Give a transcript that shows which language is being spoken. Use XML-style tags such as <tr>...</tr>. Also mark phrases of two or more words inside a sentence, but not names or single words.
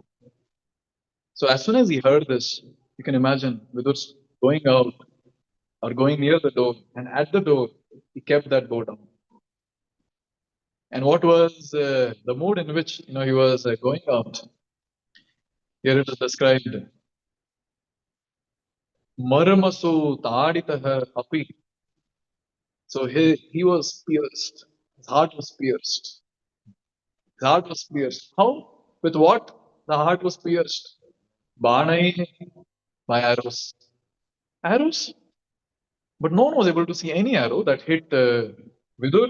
<en>So as soon as he heard this, you can imagine Vidur going out or going near the door, and at the door, he kept that bow down. And what was the mood in which he was going out? Here it is described.</en> <sa>Marmasu taditah api.</sa> <en>So he was pierced. His heart was pierced. His heart was pierced. How? With what? The heart was pierced. Banai by arrows. Arrows? But no one was able to see any arrow that hit Vidur.</en>